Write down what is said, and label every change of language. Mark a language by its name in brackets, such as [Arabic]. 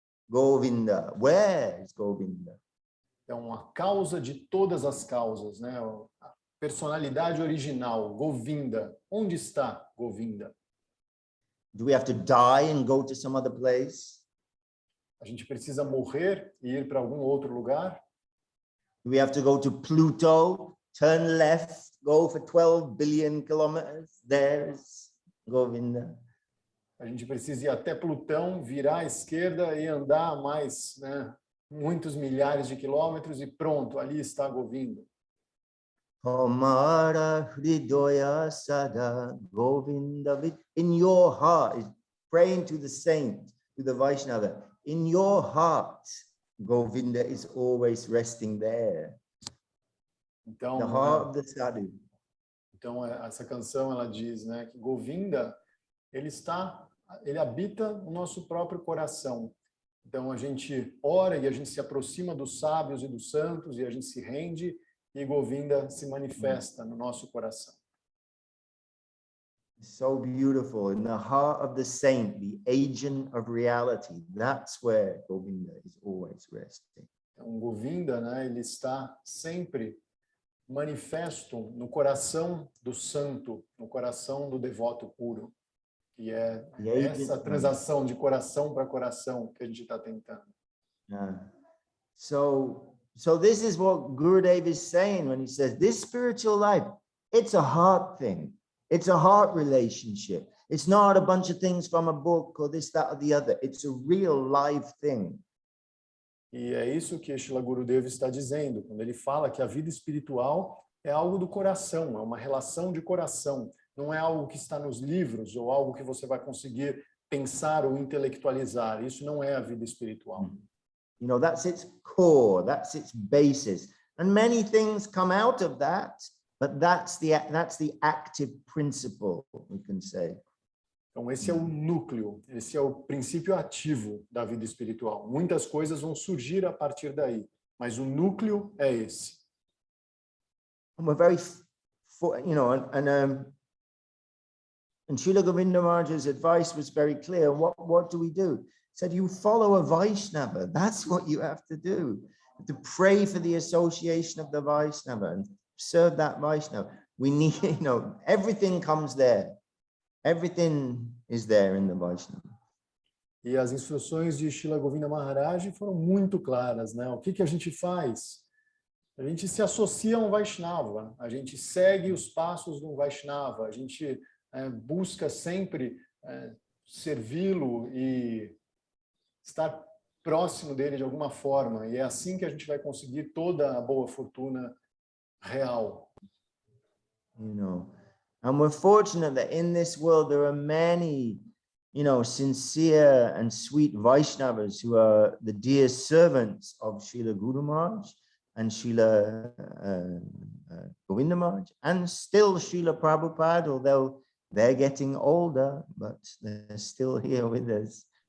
[English] Govinda, where is Govinda? [Portuguese] Então, a causa de todas as causas, né? A personalidade original, Govinda. Onde está Govinda? [English] Do we have to die and go to some other place? [Portuguese] A gente precisa morrer e ir para algum outro lugar? [English] Do we have to go to Pluto, turn left, go for 12 billion kilometers? There's Govinda. [Portuguese] A gente precisa ir até Plutão, virar à esquerda e andar mais, né, muitos milhares de quilômetros e pronto, ali está Govinda. [Bangla] Tomara Hridoya Sada Govinda. [English] In your heart, praying to the saint, to the Vaishnava, in your heart, Govinda is always resting there. [Portuguese] Então, [English] the heart of the sadhu. [Portuguese] Então, essa canção, ela diz, né, que Govinda, ele habita o nosso próprio coração. Então, a gente ora e a gente se aproxima dos sábios e dos santos e a gente se rende e Govinda se manifesta no nosso coração. [English] So beautiful. In the heart of the saint, the agent of reality. That's where Govinda is always resting. [Portuguese] Então, Govinda, né, ele está sempre manifesto no coração do santo, no coração do devoto puro. E é essa transação de coração para coração que a gente está tentando. [English] So this is what Gurudev is saying when he says this spiritual life, it's a heart thing. It's a heart relationship. It's not a bunch of things from a book or this, that, or the other. It's a real live thing. [Portuguese] E é isso que Srila Gurudev está dizendo, quando ele fala que a vida espiritual é algo do coração, é uma relação de coração. Não é algo que está nos livros ou algo que você vai conseguir pensar ou intelectualizar. Isso não é a vida espiritual. [English] You know, that's its core, that's its basis. And many things come out of that, but that's the active principle, we can say. [Portuguese] Então, esse é o núcleo, esse é o princípio ativo da vida espiritual. Muitas coisas vão surgir a partir daí, mas o núcleo é esse. [English] And we're very, you know, and Srila Govinda Maharaj's advice was very clear. What do? He said, you follow a Vaishnava. That's what you have to do. To pray for the association of the Vaishnava and serve that Vaishnava. We need, you know, everything comes there. Everything is there in the Vaishnava. [Portuguese] E as instruções de Srila Govinda Maharaj foram muito claras, né? O que a gente faz? A gente se associa a um Vaishnava, a gente segue os passos de um Vaishnava, a gente busca sempre servi-lo e estar próximo dele de alguma forma. E é assim que a gente vai conseguir toda a boa fortuna real. [English] You know, and we're fortunate that in this world there are many, you know, sincere and sweet Vaishnavas who are the dear servants of Srila Guru Maharaj and Srila Govinda Maharaj, and still Srila Prabhupada, although they're getting older, but they're still here with us.